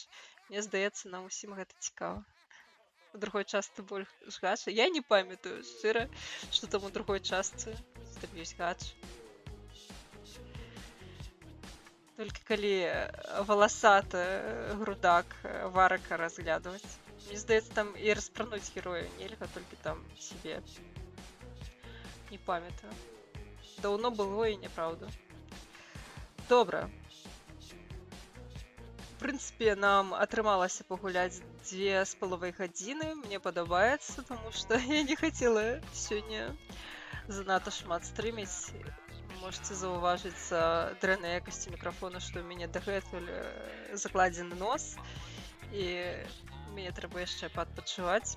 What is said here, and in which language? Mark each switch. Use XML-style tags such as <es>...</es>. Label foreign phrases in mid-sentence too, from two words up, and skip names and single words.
<be>Мне здаецца, нам усім гэта цікава. У другой частцы больш гача. Я не памятаю, шчыра, што там у другой частцы там ёсць гача. Толькі калі валасаты грудак Варака разглядваць.</be> <uk>Мені здається, там і розпрануть героя нельга, тільки там себе. Не пам'ятаю. Давно було і неправда. Добре. В принципі,</uk> <be>нам атрымалася пагуляць 2,5 гадзіны. Мне падабаецца, тому што я не хацела сёння занадта шмат стрыміць. Можете заўважыць за дрэннай якасці мікрафона, што ў мяне дагэтуль закладзены нос. І мне трэба яшчэ падпачываць.</be>